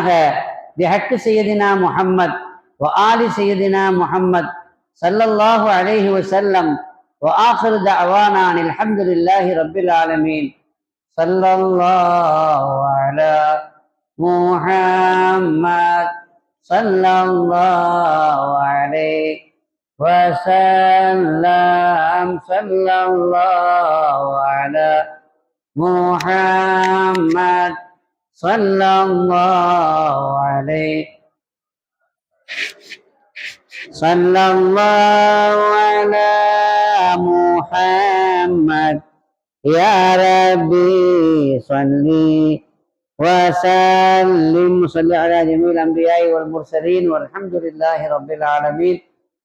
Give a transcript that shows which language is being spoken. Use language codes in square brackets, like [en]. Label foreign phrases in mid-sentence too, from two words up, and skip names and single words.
[ar] بحق سيدنا محمد وآل سيدنا محمد صلى الله عليه وسلم وآخر دعوانا الحمد لله رب العالمين. صلى الله على محمد صلى الله عليه وسلم صلى الله على محمد صلى الله عليه صلى الله على محمد يا ربي صلي وسلم صل على جميع الأنبياء والمرسلين والحمد لله رب العالمين.